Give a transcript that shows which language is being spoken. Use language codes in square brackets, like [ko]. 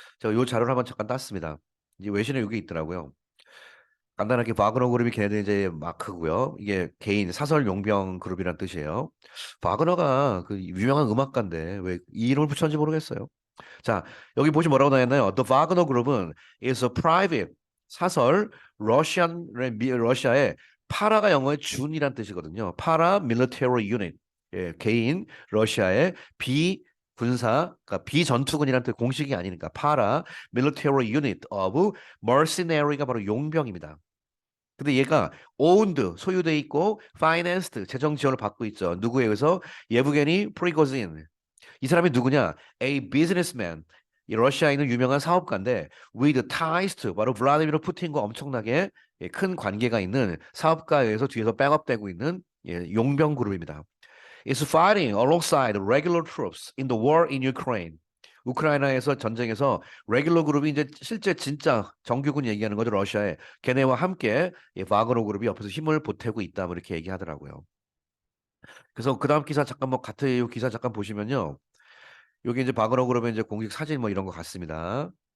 [ko] 제가 요 자료를 한번 잠깐 땄습니다. 이제 외신에 여기 있더라고요. 간단하게 바그너 그룹이 걔네들 이제 마크고요. 이게 개인 사설 용병 그룹이란 뜻이에요. 바그너가 그 유명한 음악가인데 왜 이 이름을 붙였는지 모르겠어요. 자, 여기 보시 뭐라고 나왔나요? [en] The Wagner 그룹은 is a private [ko] 사설 러시아의 파라가 영어의 준이란 뜻이거든요. 파라 밀리터리 유닛. 예, 개인 러시아의 비군사, 그러니까 비전투군이라는 뜻 공식이 아니니까 파라 밀리터리 유닛 [en] of mercenary [ko] 가 바로 용병입니다. 근데 얘가 owned 소유돼 있고 financed 재정 지원을 받고 있죠. 누구에 의해서? 예브게니 프리고진. 이 사람이 누구냐? [en] A businessman. [ko] 이 러시아에 있는 유명한 사업가인데 [en] with ties to [ko] 바로 블라디미르 푸틴과 엄청나게 예, 큰 관계가 있는 사업가에 의해서 뒤에서 백업되고 있는 예, 용병 그룹입니다. [en] Is fighting alongside regular troops in the war in Ukraine. [ko] 우크라이나에서 전쟁에서 레귤러 그룹이 이제 실제 진짜 정규군 얘기하는 거죠. 러시아에 걔네와 함께 예, 바그너 그룹이 옆에서 힘을 보태고 있다 뭐 이렇게 얘기하더라고요. 그래서 그 다음 기사 잠깐 뭐 같은 이 기사 잠깐 보시면요. 여기 이제 바그너 그룹의 이제 공식 사진 뭐 이런 거 같습니다.